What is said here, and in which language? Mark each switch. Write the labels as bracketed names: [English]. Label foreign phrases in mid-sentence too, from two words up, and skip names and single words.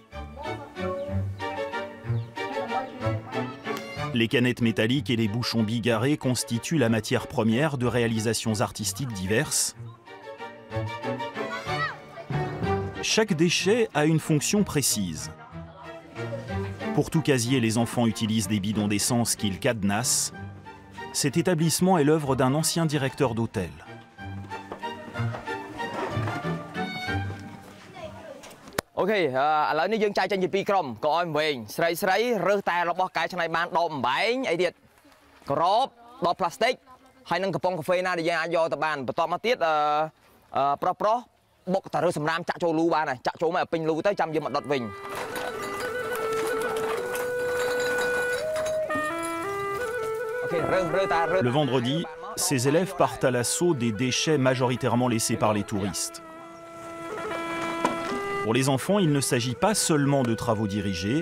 [French] Les canettes métalliques et les bouchons bigarrés constituent la matière première de réalisations artistiques diverses. Chaque déchet a une fonction précise. Pour tout casier, les enfants utilisent des bidons d'essence qu'ils cadenassent. Cet établissement est l'œuvre d'un ancien directeur d'hôtel. [Khmer] Ok, ឥឡូវនេះយើងចែកចេញជាពីរក្រុមក៏ឲ្យវិញស្រីរើសតែរបស់កែច្នៃបានដបអំបែងអីទៀតក្រោបដបផ្លាស្ទិកហើយនឹងកំប៉ុងកាហ្វេណាដែលយើងអាចយកទៅបានបន្ទាប់មកទៀតប្រុសបុកតែរើសសម្រាមចាក់ចូលលូបានហើយចាក់ចូលមកឲ្យពេញលូទៅចាំយើងមកដុតវិញ [French] Le vendredi, ces élèves partent à l'assaut des déchets majoritairement laissés par les touristes. Pour les enfants, il ne s'agit pas seulement de travaux dirigés.